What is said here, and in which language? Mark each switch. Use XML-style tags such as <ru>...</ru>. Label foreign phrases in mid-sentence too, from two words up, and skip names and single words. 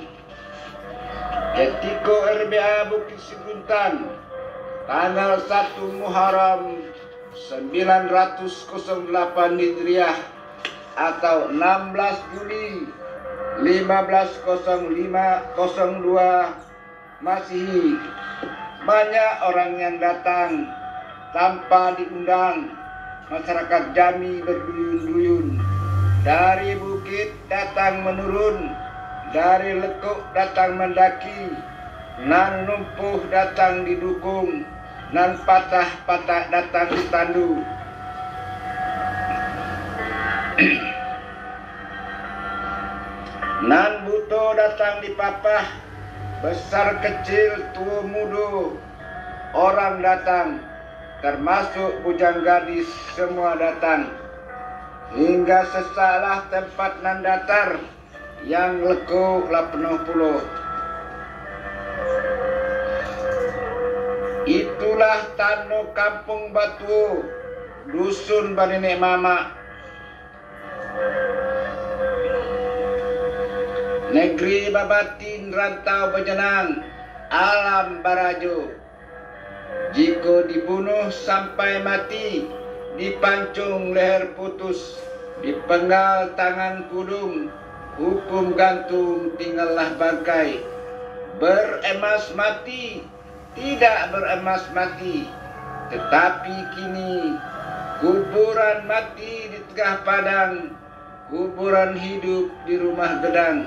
<id>Ketika RBA Bukit Seguntang tanggal 1 Muharram 908 Hijriah atau 16 Juli 150502 Masehi, banyak orang yang datang tanpa diundang masyarakat Jami berduyun-duyun. Dari bukit datang menurun, dari lekuk datang mendaki, nan lumpuh datang didukung, nan patah-patah datang ditandu. Nan buto datang dipapah, besar kecil tua muda, orang datang, termasuk bujang gadis semua datang. Hingga sesaklah tempat nan datar, yang lekuk lah penuh pulau. Itulah tano kampung Batu, dusun Banenek Mama. Negeri babatin rantau bejenang, alam barajo. Jika dibunuh sampai mati, dipancung leher putus, dipenggal tangan kudung, hukum gantung tinggallah bangkai. Beremas mati, tidak beremas mati, tetapi kini kuburan mati di tengah padang, kuburan hidup di rumah gedang.</id>